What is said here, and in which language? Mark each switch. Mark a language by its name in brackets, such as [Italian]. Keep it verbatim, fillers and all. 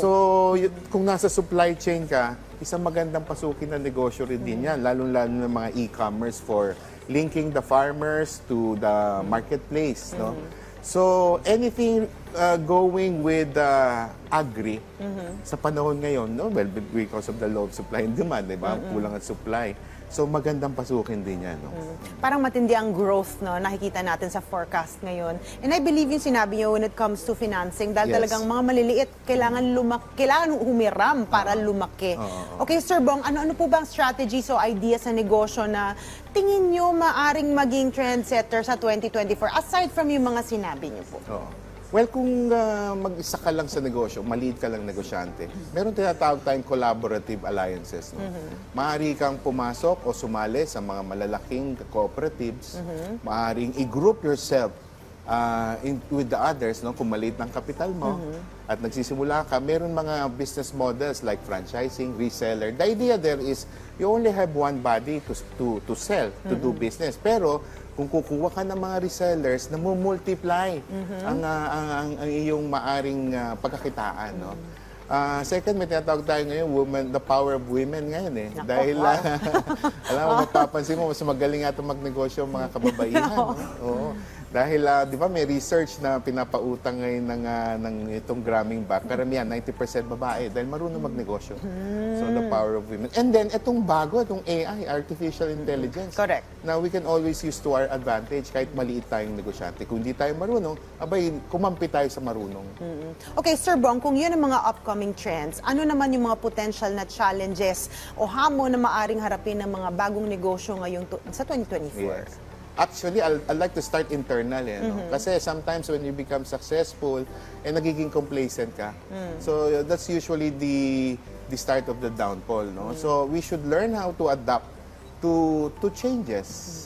[Filipino] So, y- kung nasa supply chain ka, isang magandang pasukin na negosyo rin din yan, lalo-lalo ng mga e-commerce [English] for linking the farmers to the marketplace, [Filipino] no? [English] So, anything uh, going with uh, agri [Filipino] sa panahon ngayon, [English] no? Well, be- because of the low of supply and demand, [Filipino] di ba? Kulang ang supply. So, magandang pasukin din yan, no? Parang matindi ang growth, no, nakikita natin sa forecast ngayon. [English] And I believe [Filipino] yung sinabi niyo [English] when it comes to financing, dahil Yes. [Filipino] talagang mga maliliit, kailangan, lumak kailangan humiram para lumaki. Okay, Sir Bong, ano-ano po bang strategies o ideas sa negosyo na tingin niyo maaring maging trendsetter sa twenty twenty-four aside from yung mga sinabi niyo po? Oo. Well, kung ah, mag-isa ka lang sa negosyo, maliit ka lang negosyante, meron tinatawag tayong collaborative alliances. No? Maaari kang pumasok o sumali sa mga malalaking cooperatives. Maaaring i-group [English] yourself ah, in- with the others, no? [Filipino] Kung maliit ng kapital mo at nagsisimula ka, meron mga business models like franchising, reseller. [English] The idea there is you only have one body to to, to sell, to do business. [Filipino] Pero kung kukuha ka ng mga resellers, namumultiply ang, ah, ang, ang, ang iyong maaring ah, pagkakitaan, no? Ah, second, may tinatawag tayo ngayon, woman, [English] the power of women [Filipino] ngayon, eh. Nako, Dahil, wow. ah, alam mo, mapapansin mo, mas magaling nga itong magnegosyo ang mga kababaihan. No? Oo. Dahil, ah, di ba, may research na pinapautang ngayon ng, ah, ng itong gramming back. Karamihan, ninety percent babae, dahil marunong magnegosyo. [English] So, the power of women. [Filipino] And then, itong bago, itong A I, artificial intelligence. [English] Correct. Now, we can always use to our advantage [Filipino] kahit maliit tayong negosyante. Kung hindi tayo marunong, abay, kumampi tayo sa marunong. Okay, Sir Bong, kung yun ang mga upcoming trends, ano naman yung mga potential na challenges o hamon na maaring harapin ng mga bagong negosyo ngayong tu- sa twenty twenty-four? [English] Yes. Actually, I'll, I'd like to start internal, eh, no? Kasi sometimes when you become successful, [Filipino] eh, nagiging complacent ka. [English] So, that's usually the the start of the downfall, no? So, we should learn how to adapt to to changes.